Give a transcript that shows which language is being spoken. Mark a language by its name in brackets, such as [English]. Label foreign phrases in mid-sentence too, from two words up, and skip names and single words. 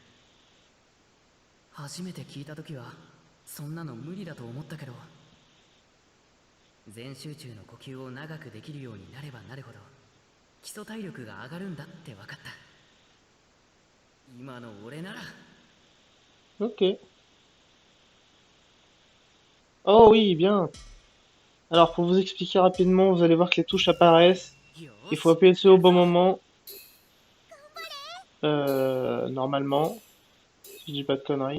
[Japanese] 初めて聞いた時はそんなの無理だと思ったけど、全集中の呼吸を長くできるようになればなるほど基礎体力が上がるんだって分かった。今の俺なら。 [French] Ok. Oh oui, bien. Alors, pour vous expliquer rapidement, vous allez voir que les touches apparaissent. [Japanese] よ [French] Il [Japanese] し [French] faut appuyer dessus au bon moment. Normalement. Si je dis pas de conneries.